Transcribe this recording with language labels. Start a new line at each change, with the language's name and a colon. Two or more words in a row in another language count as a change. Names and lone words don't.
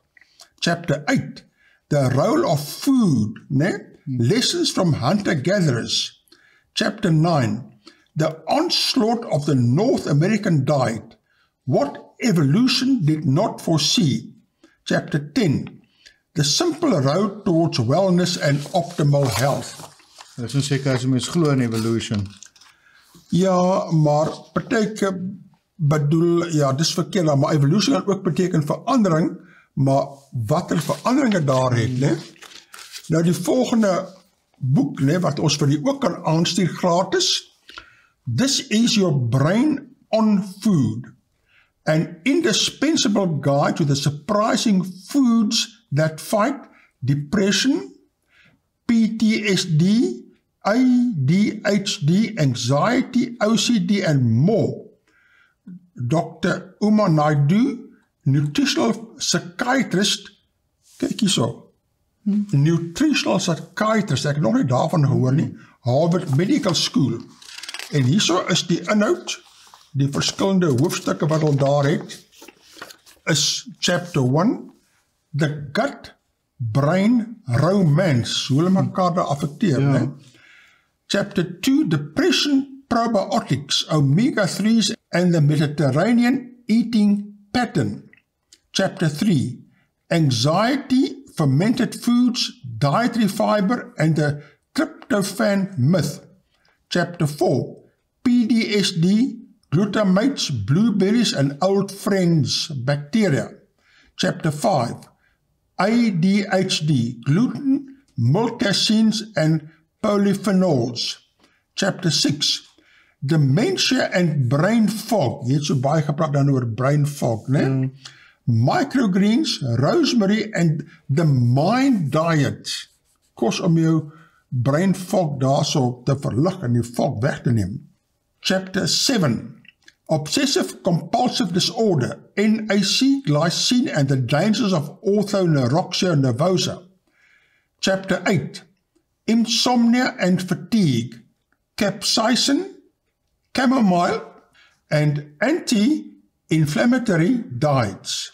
English: Chapter 8, The Role of Food, Lessons from Hunter-Gatherers. Chapter 9, The Onslaught of the North American Diet, What Evolution Did Not Foresee. Chapter 10, The Simple Road Towards Wellness and Optimal Health.
Afrikaans: Dit is seker as jy mens glo in evolution. Ja, maar partyke bedoel, ja, dis verkeerd, maar evolution kan ook beteken verandering, maar wat veranderinge daar het, né? Nou die volgende boek, wat ons vir die ook kan aanstuur gratis,
English: This is Your Brain on Food, an indispensable guide to the surprising foods that fight depression, PTSD, ADHD, anxiety, OCD, and more. Dr. Uma Naidu, nutritional psychiatrist,
Afrikaans: kyk hierso,
English: nutritional psychiatrist,
Afrikaans: ek het nog nie daarvan gehoor nie, Harvard Medical School. En hierso is die inhoud, die verskillende hoofstukke wat ons daar het, is
English: chapter 1, The Gut-Brain Romance,
Afrikaans: hoe hulle mekaar daar affecteer, Ja.
English: Chapter 2, Depression, Probiotics, Omega-3s and the Mediterranean Eating Pattern. Chapter 3, Anxiety, Fermented Foods, Dietary Fiber, and the Tryptophan Myth. Chapter 4, PTSD, Glutamates, Blueberries, and Old Friends, Bacteria. Chapter 5, ADHD, Gluten, Milk Caseins, and Polyphenols. Chapter 6, dementia and brain fog.
Afrikaans: Jy het so baie gepraat dan oor
English: brain fog,
Afrikaans: né?
English: Microgreens, rosemary and the mind diet.
Afrikaans: Kos om jou
English: brain fog
Afrikaans: daarso te verlig en die fog weg te neem.
English: Chapter 7. Obsessive compulsive disorder, NAC, glycine and the dangers of orthonorexia nervosa. Chapter 8. Insomnia and fatigue, capsaicin, chamomile, and anti-inflammatory diets.